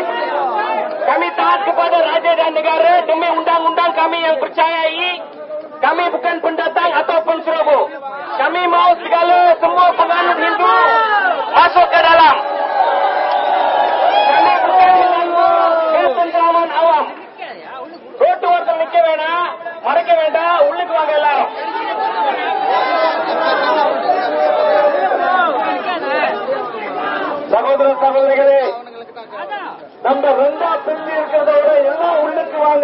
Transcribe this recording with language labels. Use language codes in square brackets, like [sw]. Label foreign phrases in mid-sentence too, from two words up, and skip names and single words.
[ms] Kami taat kepada raja dan negara demi undang-undang kami yang percayai. Kami bukan pendatang ataupun serobot. Kami mau semua penganut Hindu masuk ke dalam. Kami bukan mengganggu ketentraman awam. [ta] ரோட்டு ஓரத்தில் நிக்க வேணாம், மறைக்க வேண்டாம், உள்ளுக்கு வாங்க எல்லாரும். சகோதர சகோதரிகளே, நம்ம ரெண்டா பிரிஞ்சு இருக்கிறத விட எல்லாம் உள்ளுக்கு வாங்க.